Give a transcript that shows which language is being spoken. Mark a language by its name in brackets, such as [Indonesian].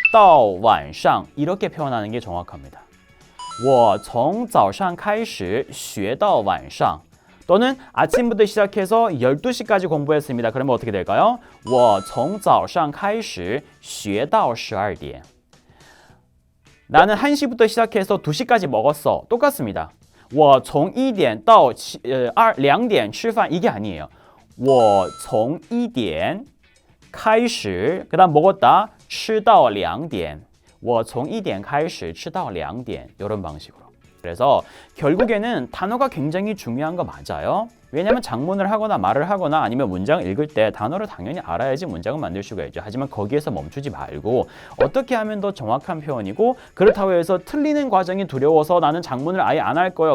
[Chinese] 到晚上 [Korean] 이렇게 표현하는 게 정확합니다. [Chinese] 我从早上开始学到晚上 [Korean] 또는 아침부터 시작해서 12시까지 공부했습니다. 그러면 어떻게 될까요? [Chinese] 我从早上开始学到12点 [Korean] 나는 1시부터 시작해서 2시까지 먹었어. 똑같습니다. [Chinese] 我从1点到2点吃饭 [Korean] 이게 아니에요. [Chinese] 我从1点开始 [Korean] 그 다음 먹었다 [Chinese] 吃到2点我从1点开始吃到2点 [Korean] 이런 방식으로. 그래서 결국에는 단어가 굉장히 중요한 거 맞아요. 왜냐하면 장문을 하거나 말을 하거나 아니면 문장을 읽을 때 단어를 당연히 알아야지 문장을 만들 수가 있죠. 하지만 거기에서 멈추지 말고 어떻게 하면 더 정확한 표현이고 그렇다고 해서 틀리는 과정이 두려워서 나는 장문을 아예 안 할 거예요.